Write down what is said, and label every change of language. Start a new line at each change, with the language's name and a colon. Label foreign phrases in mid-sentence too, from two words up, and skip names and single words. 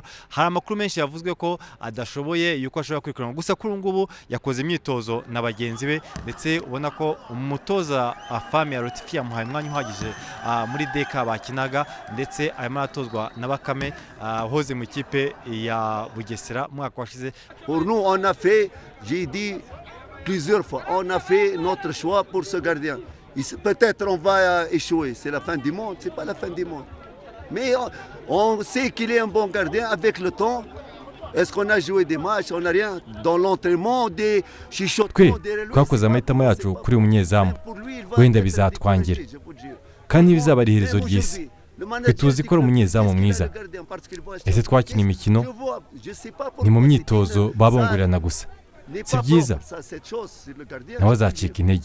Kinyarwanda: Hari amakuru menshi yavuzwe ko adashoboye yuko ashobora kwikurana, gusa kuri ngubu yakoze imyitozo na bagenzi be, ndetse ubona ko umutoza Afami ya Latifi yamuhaye umwanya uhagije muri deka bakinaga, ndetse arimo aratozwa na Bakame hoze mu ikipe ya Bugesera mwaka washize.
French: Pour nous on a fait, j'ai dit plusieurs fois, on a fait notre choix pour ce gardien. Peut-être on va échouer, c'est la fin du monde, c'est pas la fin du monde. Mais on sait qu'il est un bon gardien avec le temps. Est-ce qu'on a joué des matchs? On n'a rien. Dans l'entraînement, des chichotements derrière lui.
Kinyarwanda: Twakoze amahitamo yacu kuri umunyezamu, wenda bizatwangira kandi bizaba ari iherezo ry'isi. Tuzi ko ari umunyezamu mwiza. Ese twakina imikino ni mu myitozo babongorerana gusa, si byiza, nawe azacika intege.